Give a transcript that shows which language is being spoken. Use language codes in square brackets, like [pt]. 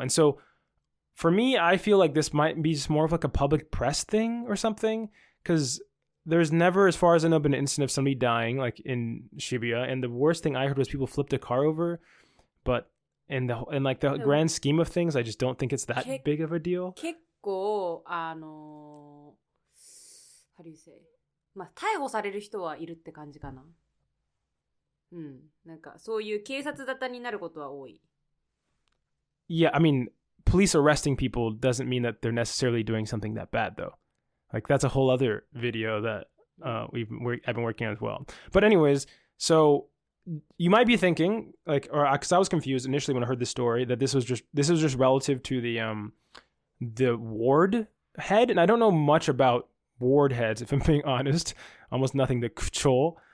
[en] And so for me, I feel like this might be just more of like a public press thing or something, because there's never, as far as I know, been an incident of somebody dying like in Shibuya. And the worst thing I heard was people flipped a car over. But in like the grand scheme of things, I just don't think it's that big of a deal. [ja] 結構 [en] how do you say? [ja] まあ逮捕される人はいるって感じかな。うん、なんかそういう警察沙汰になることは多い。 [en] Yeah, I mean, police arresting people doesn't mean that they're necessarily doing something that bad, though. Like, that's a whole other video that I've been working on as well. But anyways, so you might be thinking, like, or because I was confused initially when I heard this story, that this was just relative to the ward head, and I don't know much about ward heads, if I'm being honest. Almost nothing. The kuchol.